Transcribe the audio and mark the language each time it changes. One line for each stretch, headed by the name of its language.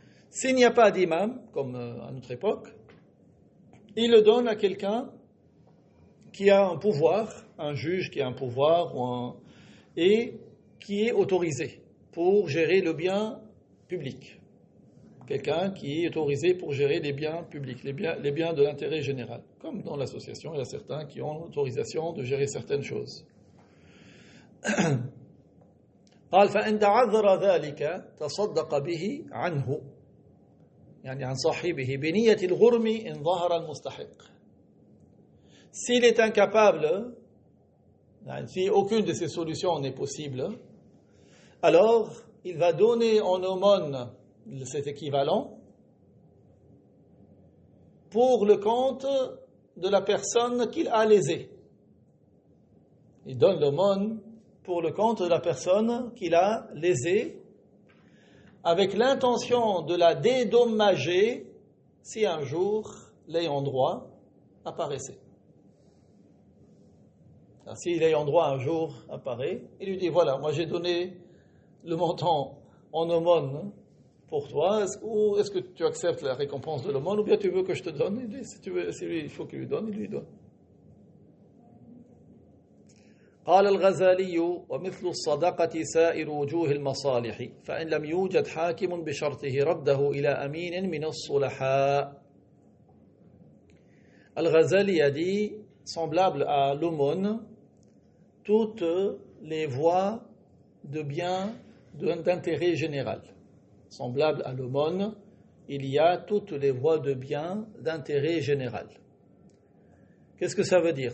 French: S'il n'y a pas d'imam, comme à notre époque, il le donne à quelqu'un qui a un pouvoir, un juge qui a un pouvoir et qui est autorisé pour gérer le bien public. Quelqu'un qui est autorisé pour gérer les biens publics, les biens de l'intérêt général. Comme dans l'association, il y a certains qui ont l'autorisation de gérer certaines choses.
Arabic: قال فإن تعذر ذلك تصدق به عنه يعني عن صاحبه بنية الغرم إن ظهر المستحق.
French: S'il est incapable, si aucune de ces solutions n'est possible, alors il va donner en aumône cet équivalent pour le compte de la personne qu'il a lésée. Il donne l'aumône pour le compte de la personne qui l'a lésée, avec l'intention de la dédommager si un jour l'ayant droit apparaissait. Alors, si l'ayant droit un jour apparaît, il lui dit voilà, moi j'ai donné le montant en aumône pour toi, est-ce que tu acceptes la récompense de l'aumône ou bien tu veux que je te donne? Il dit, si tu veux, si lui, il faut qu'il lui donne, il lui donne.
Arabic: قال الغزالي ومثل الصدقة سائر وجوه المصالح فإن لم يوجد حاكم بشرطه رده إلى أمين من الصلحاء.
French: Al-Ghazali a dit, semblable à l'aumône, toutes les voies de bien d'intérêt général. Semblable à l'aumône, il y a toutes les voies de bien d'intérêt général. Qu'est-ce que ça veut dire?